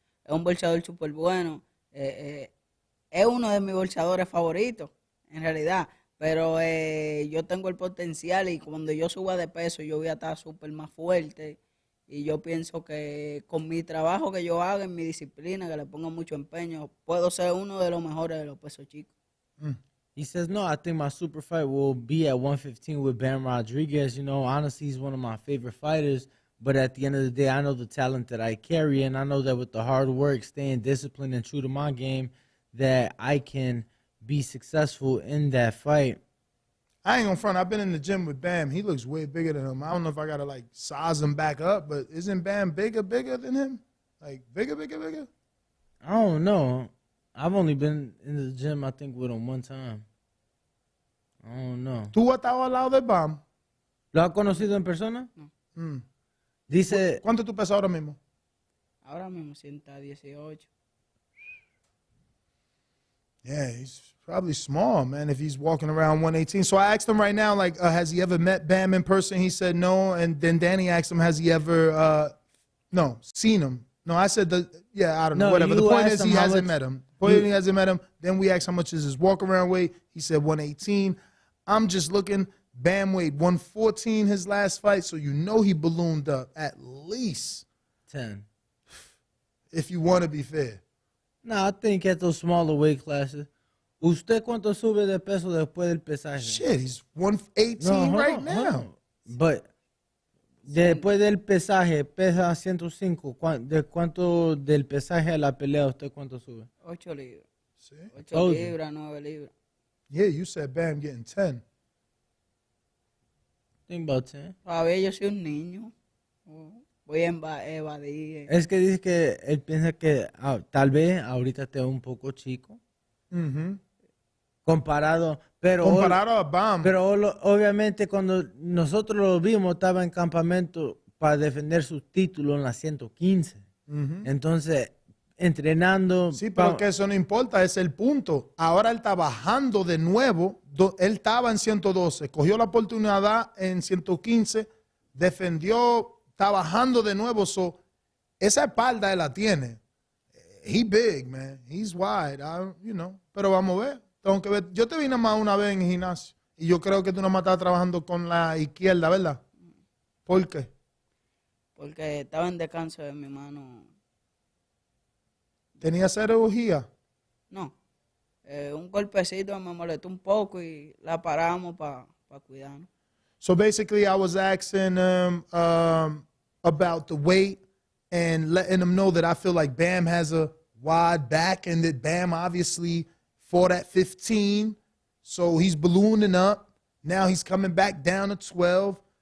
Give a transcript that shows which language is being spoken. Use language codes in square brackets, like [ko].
[es] Es un boxeador súper bueno. Es uno de mis boxeadores favoritos, en realidad. Pero yo tengo el potencial y cuando yo suba de peso, yo voy a estar súper más fuerte. Y yo pienso que con mi trabajo que yo haga, en mi disciplina, que le ponga mucho empeño, puedo ser uno de los mejores de los pesos chicos. [en] He says, no, I think my super fight will be at 115 with Bam Rodriguez. Honestly, he's one of my favorite fighters. But at the end of the day, I know the talent that I carry, and I know that with the hard work, staying disciplined and true to my game, that I can be successful in that fight. I ain't gonna front. I've been in the gym with Bam. He looks way bigger than him. I don't know if I gotta size him back up, but isn't Bam bigger than him? Like bigger? I don't know. I've only been in the gym, I think, with him one time. I don't know. [es] ¿Tú has estado al lado de Bam? ¿Lo has conocido en persona? No. Dice. ¿Cuánto tú pesas ahora mismo? Ahora mismo 118. [en] Yeah, he's probably small, man, if he's walking around 118. So I asked him right now, like, has he ever met Bam in person? He said no. And then Danny asked him, has he ever, seen him? No, I said, I don't know, whatever. The point is he hasn't met him. He hasn't met him. Then we asked how much is his walk-around weight. He said 118. I'm just looking. Bam weighed 114 his last fight, so you know he ballooned up at least 10. If you want to be fair. No, I think at those smaller weight classes. [es] ¿Usted cuánto sube de peso después del pesaje? [en] Shit, he's 118 right now. [es] But después del pesaje, pesa 105. ¿De cuánto del pesaje a la pelea usted cuánto sube? 8 libras. ¿Sí? 8 libras, 9 libras. [en] Yeah, you said Bam getting 10. Think about 10. [es] Todavía yo soy un niño. Voy a evadir. Es que dice que él piensa que tal vez ahorita esté un poco chico. Comparado a Bam. Pero obviamente cuando nosotros lo vimos estaba en campamento para defender sus títulos en la 115. Entonces, entrenando. Sí, pero que eso no importa, es el punto. Ahora él está bajando de nuevo. Él estaba en 112, cogió la oportunidad en 115, defendió, está bajando de nuevo. Esa espalda él la tiene. [en] He big, man. He's wide, [es] Pero vamos a ver. Tengo que ver. Yo te vi nada más una vez en el gimnasio y yo creo que tú nada más estabas trabajando con la izquierda, ¿verdad? ¿Por qué? Porque estaba en descanso de mi mano. ¿Tenía cirugía? No. Un golpecito me molestó un poco y la paramos para cuidarnos. [en] So basically, I was asking him about the weight and letting him know that I feel like Bam has a wide back and that Bam obviously fought at 15. So he's ballooning up. Now he's coming back down to 12.